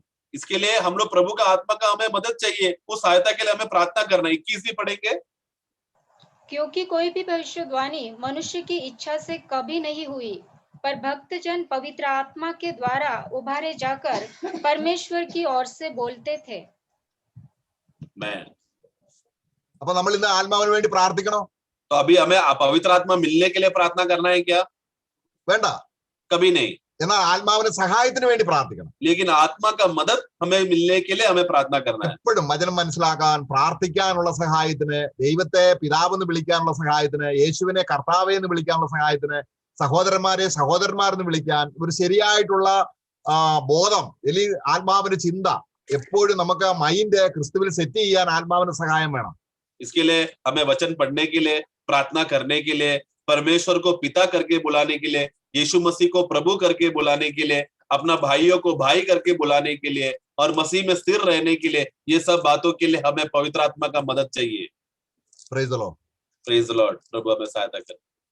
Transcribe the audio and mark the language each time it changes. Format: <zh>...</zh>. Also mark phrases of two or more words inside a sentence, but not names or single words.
<hi>इसके लिए हम लोग प्रभु का आत्मा का हमें मदद चाहिए, उस सहायता के लिए हमें प्रार्थना करना. 21 पढ़ेंगे. क्योंकि कोई भी भविष्यवाणी मनुष्य की इच्छा से कभी नहीं हुई, पर भक्तजन पवित्र आत्मा के द्वारा उभारे जाकर परमेश्वर की ओर से बोलते थे.</hi> <ml>അപ്പൊ നമ്മൾ ഇന്ന് ആത്മാവിന് വേണ്ടി പ്രാർത്ഥിക്കണോ?</ml> <hi>तो अभी हमें पवित्र आत्मा मिलने के लिए प्रार्थना करना है क्या?</hi> <ml>വേണ്ട,</ml> <hi>कभी नहीं.</hi> <ml>എന്നാൽ ആത്മാവിന്റെ സഹായത്തിന് വേണ്ടി പ്രാർത്ഥിക്കണം.</ml> <hi>लेकिन आत्मा का मदद हमें मिलने के लिए हमें प्रार्थना करना है.</hi> <ml>എപ്പോഴും വചനം മനസ്സിലാക്കാൻ, പ്രാർത്ഥിക്കാനുള്ള സഹായത്തിന്, ദൈവത്തെ പിതാവെന്ന് വിളിക്കാനുള്ള സഹായത്തിന്, യേശുവിനെ കർത്താവേ എന്ന് വിളിക്കാനുള്ള സഹായത്തിന്, സഹോദരന്മാരെ സഹോദരന്മാരെന്ന് വിളിക്കാൻ ഒരു ശരിയായിട്ടുള്ള ബോധം, അല്ലെങ്കിൽ ആത്മാവിന്റെ ചിന്ത എപ്പോഴും നമുക്ക് മൈൻഡ് ക്രിസ്തുവിൽ സെറ്റ് ചെയ്യാൻ ആത്മാവിന്റെ സഹായം വേണം.</ml> <hi>इसके लिए हमें वचन पढ़ने के लिए, प्रार्थना करने के लिए, परमेश्वर को पिता करके बुलाने के लिए, यीशु मसीह को प्रभु करके बुलाने के लिए, अपना भाइयों को भाई करके बुलाने के लिए, और मसीह में स्थिर रहने के लिए ये सब बातों के लिए हमें पवित्र आत्मा का मदद चाहिए।</hi> <en>Praise the Lord. Praise the Lord.</en> <hi>प्रभु हमें सहायता करे।</hi>